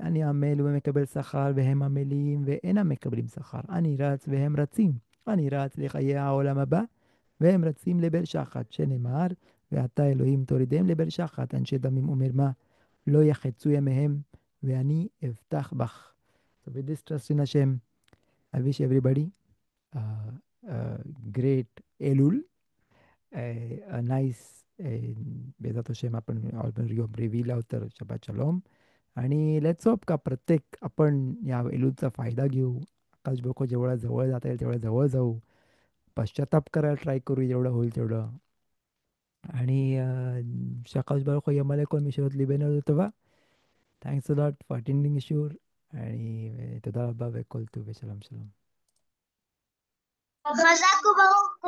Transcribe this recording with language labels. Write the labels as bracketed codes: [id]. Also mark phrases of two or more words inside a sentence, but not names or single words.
[he] אני עמל ומקבל שכר והם עמלים ואינם מקבלים שכר. אני רץ והם רצים. אני רץ לחיי העולם הבא והם רצים לבל שחת, שנאמר, ואתה אלוהים תורידם לבל שחת, אנשי דמים ומרמה, לא יחצו ימיהם, ואני אבטח בך. [en] So with this trust in Hashem, I wish everybody a great Elul, a nice, [he] בעזרת השם आपण יום רביעי तर शब्बात שלום. [mr] आणि [en] let's hope [mr] का प्रत्येक आपण या एलूचा फायदा घेऊ. आकाश बोको जेवढा जवळ जाता येईल तेवढ्या जवळ जाऊ. पश्चाताप करायला ट्राय करू जेवढं होईल तेवढं. [he] आणि שהקדוש ברוך הוא ימלא כל משאלות ליבנו לטובה. [en] Thanks a lot for attending השיעור, आणि [he] תודה רבה וכל טוב ושלום שלום. חזק וברוך.